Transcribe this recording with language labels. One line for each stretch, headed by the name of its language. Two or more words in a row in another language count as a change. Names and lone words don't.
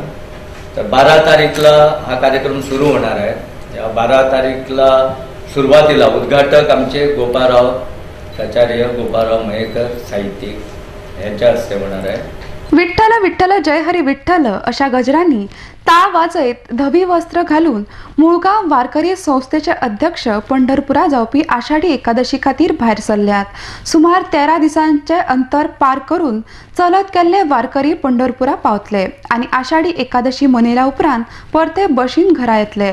Marathi: तर 12 तारीखला हा कार्यक्रम सुरू होणार आहे. या 12 तारीखला सुरुवातीला उद्घाटक आमचे गोपाळराव प्राचार्य, गोपाळराव मयेकर साहित्यिक यांच्या हस्ते होणार आहे.
Konkani: विठ्ठल विठ्ठल जय हरी विठ्ठल अशा गजरांनी टाळ वाजयत धवी वस्त्र घालून मुळगाव वारकरी संस्थेचे अध्यक्ष पंढरपुरा जावपी आषाढी एकादशी खातीर भायर सरल्यात. सुमार 13 दिसांचे अंतर पार करून चलत गेल्ले वारकरी पंढरपुरा पावतले आणि आषाढी एकादशी मनयल्या उपरांत परते बशीन घरा येतले.